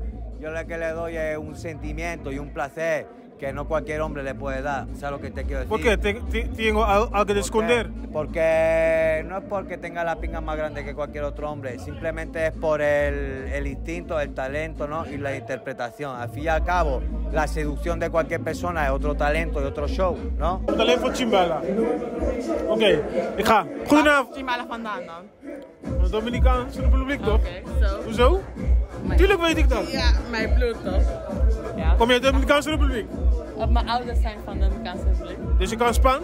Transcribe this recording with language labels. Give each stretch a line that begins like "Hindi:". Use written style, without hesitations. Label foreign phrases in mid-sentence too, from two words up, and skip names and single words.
Spanish: Yo lo que le doy es un sentimiento y un placer que no cualquier hombre le puede dar. ¿Sabes lo que te quiero decir? ¿Por qué? ¿Tengo algo que esconder? Porque no es porque tenga la pinga más grande que cualquier otro hombre, simplemente es por el instinto, el talento, ¿no? Y la interpretación. Al fin y al cabo, la seducción de cualquier persona es otro talento y otro show, ¿no?
Dutch: Talent van Chimbala. Oké, ik ga. Goedenavond. Chimbala vandaan dan? Dominicaanse Republiek toch? Oké, zo. Hoezo? Tuurlijk weet ik dat. Ja, mijn bloed toch? Ja. Kom je uit de Dominicaanse Republiek? Mijn ouders zijn van de Dominicaanse Republiek. Dus je kan Spaans?